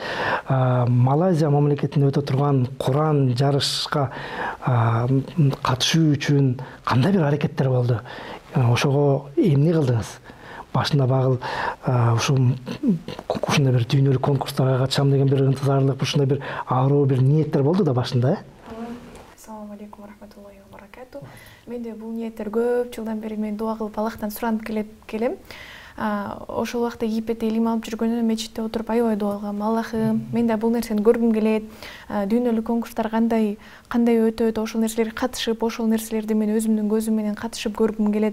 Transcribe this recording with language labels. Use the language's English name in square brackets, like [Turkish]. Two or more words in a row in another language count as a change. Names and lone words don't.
[Kyrgyz] Малайзия мамлекетинде өтө турган Куран жарышка катышуу үчүн кандай бир аракеттер болду? Ошого эмне кылдыңыз? Башында багыл ушундай бир дүйнөлүк конкурстарга катышам деген бир ынтызарлык, ушундай бир аруу бир ниеттер болду да башында, [Arabic] السلام عليكم ورحمة الله وبركاته. [Kyrgyz] Менде бул ниеттер көп жылдан бери мен дуа кылып Аллахтан суранып келем. Ошол убакта Египетте илим алып жүргөндө мечитте отуруп аябай дуа кылгам. Аллахым, мен да бул нерсени көргүм келет. Дүйнөлүк конкурстар кандай өтөт, ошол нерселерге катышып, ошол нерселерди мен өзүмдүн көзүм менен катышып көргүм келет.